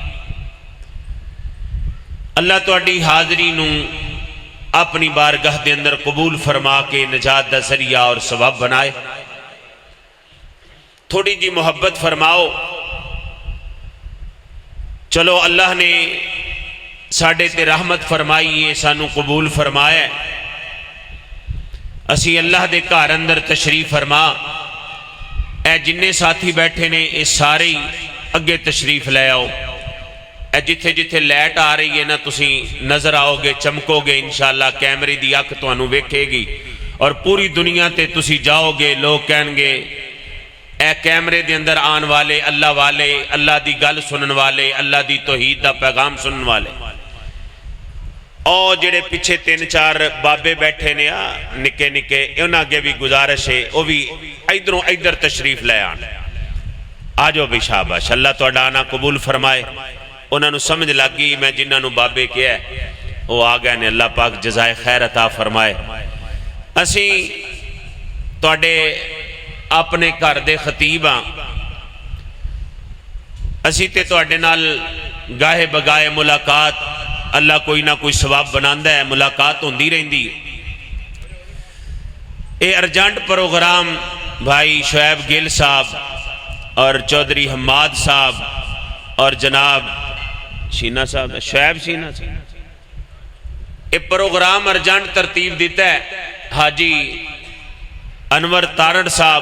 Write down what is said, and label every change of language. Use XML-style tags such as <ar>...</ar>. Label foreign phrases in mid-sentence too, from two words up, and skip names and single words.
<pa>اللہ تواڈی حاضری نو اپنی بارگاہ دے اندر قبول فرما کے نجات دا ذریعہ اور سبب بنائے۔ تھوڑی جی محبت فرماؤ۔ چلو اللہ نے ساڈے تے رحمت فرمائی ہے، سانو قبول فرمایا ہے، اسی اللہ دے گھر اندر تشریف فرما۔ اے جننے ساتھی بیٹھے نے اے سارے اگے تشریف لے آؤ۔ اے جتھے جتھے لائٹ آ رہی ہے نا تسی نظر آؤ گے، چمکو گے</pa> <ar>انشاءاللہ،</ar> <pa>کیمرے دی اکھ تانوں ویکھے گی اور پوری دنیا تے تسی جاؤ گے، لوگ کہن گے اے کیمرے دے اندر آن والے اللہ دی گل سنن والے، اللہ دی توحید دا پیغام سنن والے۔ اور جڑے پیچھے 3-4 بابے بیٹھے نے نکے نکے، انہاں اگے بھی گزارش ہے وہ بھی ادھروں ادھر تشریف لے آن۔ آجو بھی شاباش، اللہ تہاڈا آنا قبول فرمائے۔ انہاں نو سمجھ لگ گئی میں جنہاں نو بابے کیا ہے وہ آ گئے نے، اللہ پاک جزائے خیر عطا فرمائے۔ اسی تہاڈے اپنے گھر دے خطیب ہاں، اسی تے تہاڈے نال گاہے بگائے ملاقات اللہ کوئی نہ کوئی ثواب بناندا ہے، ملاقات ہوندی رہندی۔ اے</pa> <en>urgent program</en> <pa>بھائی شعیب گل صاحب اور چودھری حماد صاحب اور جناب شینا صاحب، شعیب شینا صاحب، اے</pa> <en>program urgent</en> <pa>ترتیب دیتا ہے حاجی انور تارڑ صاحب۔</pa>